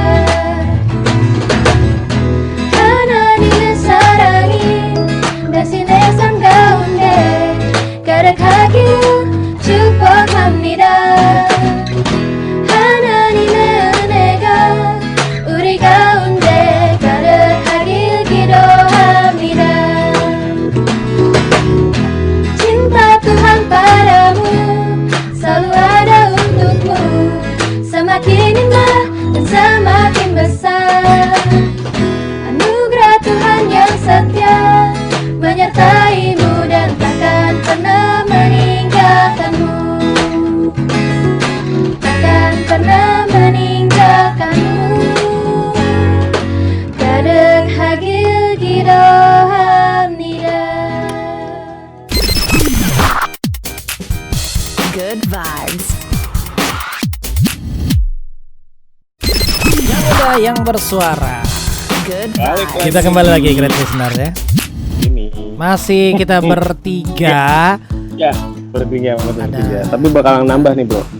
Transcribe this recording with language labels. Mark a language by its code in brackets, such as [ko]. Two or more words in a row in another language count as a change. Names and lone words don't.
[ko] 하나님의 사랑이 당신의 삶 가운데 가득하길 축복합니다. 하나님의 은혜가 우리 가운데 가득하길 기도합니다. [id] Cinta Tuhan padamu selalu ada untukmu, semakin indah dan semakin besar. Anugerah Tuhan yang setia menyertaimu dan takkan pernah meninggalkanmu, takkan pernah meninggalkanmu. [ko] 가득하길 기도합니다. [en] Good vibes. [id] Yang muda yang bersuara. [en] Good [id] Balik [en] vibes. [id] Kita kembali lagi Great Listener ya. Ini. Masih kita bertiga. Ya, bertiga. Tapi bakalan nambah nih, Bro.